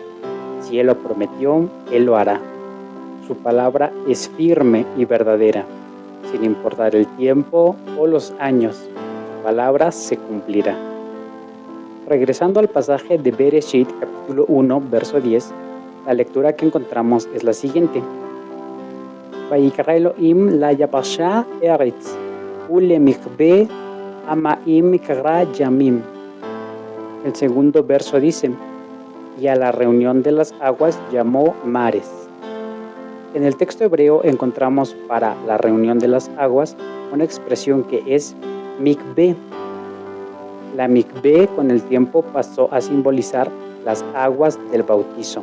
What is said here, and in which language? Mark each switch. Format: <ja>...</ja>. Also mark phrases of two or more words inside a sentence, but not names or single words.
<es>Si Él lo prometió, Él lo hará. Su palabra es firme y verdadera, sin importar el tiempo o los años. Su palabra se cumplirá. Regresando al pasaje de Bereshit, capítulo 1, verso 10, la lectura que encontramos es la siguiente:</es> <he>ויקרא אלוהים ליבשה ארץ, ולמקוה המים קרא ימים.</he> <es>El segundo verso dice: y a la reunión de las aguas llamó mares. En el texto hebreo encontramos para la reunión de las aguas una expresión que es mikveh. La mikveh con el tiempo pasó a simbolizar las aguas del bautizo.</es>